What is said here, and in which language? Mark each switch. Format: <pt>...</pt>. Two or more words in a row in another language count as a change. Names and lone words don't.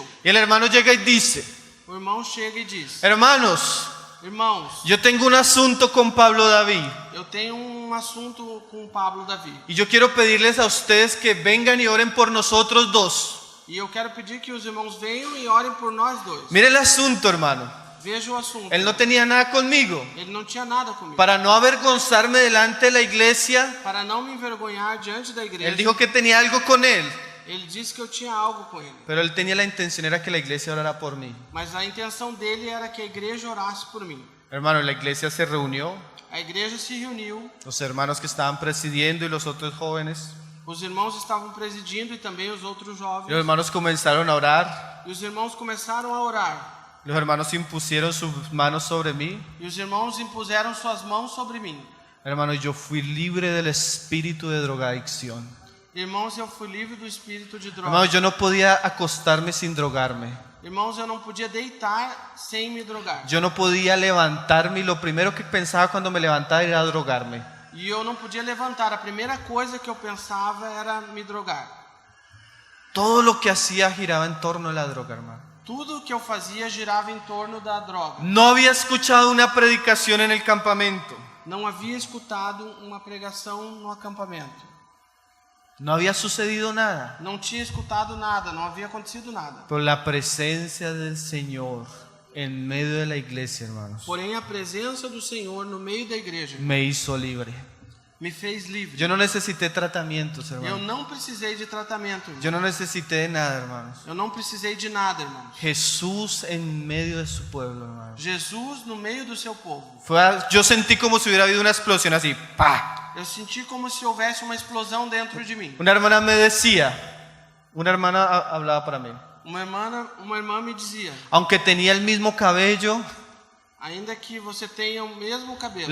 <es>Y el hermano llega y dice,</es> <pt>O irmão chega e diz: hermanos, irmãos,</pt> <es>yo tengo un asunto con Pablo David.</es> <pt>eu tenho assunto com o Pablo Davi.</pt> <es>Y yo quiero pedirles a ustedes que vengan y oren por nosotros dos.</es> <pt>E eu quero pedir que os irmãos venham e orem por nós dois.</pt> <es>Mire el asunto, hermano.</es> <pt>Veja o assunto.</pt> <es>Él no tenía nada conmigo.</es> <pt>Ele não tinha nada comigo.</pt> <es>Para no avergonzarme delante de la iglesia,</es> <pt>Para não me envergonhar diante da igreja.</pt> <es>él dijo que tenía algo con él.</es> <pt>Ele disse que eu tinha algo com ele.</pt> <es>Pero él tenía la intención era que la iglesia orara por mí.</es> <pt>Mas a intenção dele era que a igreja orasse por mim.</pt> <es>Hermano, la iglesia se reunió.</es> <pt>A igreja se reuniu.</pt> <es>Los hermanos que estaban presidiendo y los otros jóvenes.</es> <pt>Os irmãos estavam presidindo e também os outros Y jovens.</pt> <es>los hermanos comenzaron a orar.</es> <pt>E os irmãos começaram a orar.</pt> <es>Los hermanos impusieron sus manos sobre mí.</es> <pt>E os irmãos impuseram suas mãos sobre mim.</pt> <es>Hermano, yo fui libre del espíritu de drogadicción.</es> <pt>Irmãos, eu fui livre do espírito de droga.</pt> <es>Hermano, yo no podía acostarme sin drogarme.</es> <pt>Irmãos, eu não podia deitar sem me drogar.</pt> <es>Yo no podía levantarme y lo primero que pensaba cuando me levantaba era drogarme.</es> <pt>E eu não podia levantar. A primeira coisa que eu pensava era me drogar.</pt> <es>Todo lo que hacía giraba en torno a la droga, hermano.</es> <pt>Tudo que eu fazia girava em torno da droga.</pt> <es>No había escuchado una predicación en el campamento.</es> <pt>Não havia escutado uma pregação no acampamento.</pt> <es>No había sucedido nada.</es> <pt>Não tinha escutado nada, não havia acontecido nada.</pt> <es>Pero la presencia del Señor en medio de la iglesia, hermanos,</es> <pt>Porém, a presença do Senhor no meio da igreja</pt> <es>me hizo libre.</es> <pt>me fez livre.</pt> <es>Yo no necesité tratamientos,</es> <pt>Eu hermanos. não precisei de tratamento, irmão.</pt> <es>Yo no necesité de nada, hermanos.</es> <pt>Eu não precisei de nada, irmãos.</pt> <es>Jesús en medio de su pueblo, hermanos.</es> <pt>Jesus no meio do seu povo.</pt> <es>Yo sentí como si hubiera habido una explosión así, ¡pa!</es> <pt>Eu senti como se houvesse uma explosão dentro de mim.</pt> <es>Una hermana me decía, una hermana hablaba para mí,</es> <pt>Uma irmã me dizia,</pt> <es>aunque tenía el mismo cabello,</es> <pt>a Ainda que você tenha o mesmo cabelo,</pt>